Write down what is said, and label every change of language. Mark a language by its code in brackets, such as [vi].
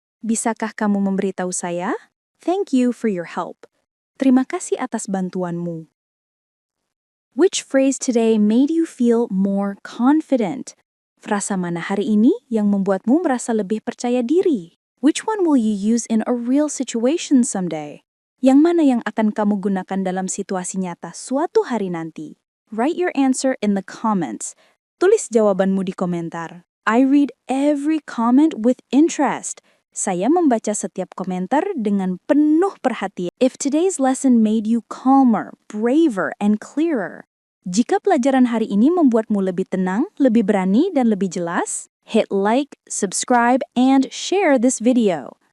[id] Bisakah kamu memberitahu saya? [en] Thank you for your help. [id] Terima kasih atas bantuanmu. [en] Which phrase today made you feel more confident? [id] Frasa mana hari ini yang membuatmu merasa lebih percaya diri? [en] Which one will you use in a real situation someday? [id] Yang mana yang akan kamu gunakan dalam situasi nyata suatu hari nanti? [en] Write your answer in the comments. [id] Tulis jawabanmu di komentar. [en] I read every comment with interest. [id] Saya membaca setiap komentar dengan penuh perhatian. [en] If today's lesson made you calmer, braver, and clearer, [id] jika pelajaran hari ini membuatmu lebih tenang, lebih berani, dan lebih jelas, [en] hit like, subscribe, and share this video.